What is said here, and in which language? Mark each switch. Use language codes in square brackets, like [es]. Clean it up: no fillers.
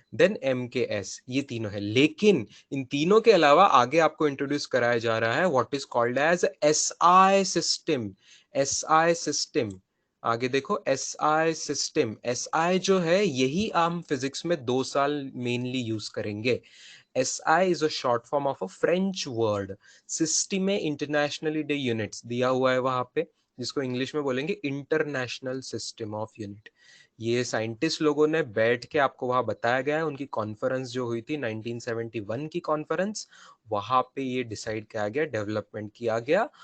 [hi] Then M के S, ये तीनों है। लेकिन इन तीनों के अलावा आगे आपको इंट्रोड्यूस कराया जा रहा है [en] What is called as S I system. [hi] S I system, आगे देखो, S I system. S I जो है, यही हम फिजिक्स में 2 साल मेनली यूज करेंगे। [en] SI is a short form of a French word। [hi] System internationally day units दिया हुआ है वहां पे, जिसको इंग्लिश में बोलेंगे इंटरनेशनल सिस्टम ऑफ यूनिट। ये साइंटिस्ट लोगों ने बैठ के आपको वहां बताया गया है, उनकी कॉन्फ्रेंस जो हुई थी 1971 की कॉन्फ्रेंस, वहां पे ये डिसाइड किया गया, डेवलपमेंट किया गया।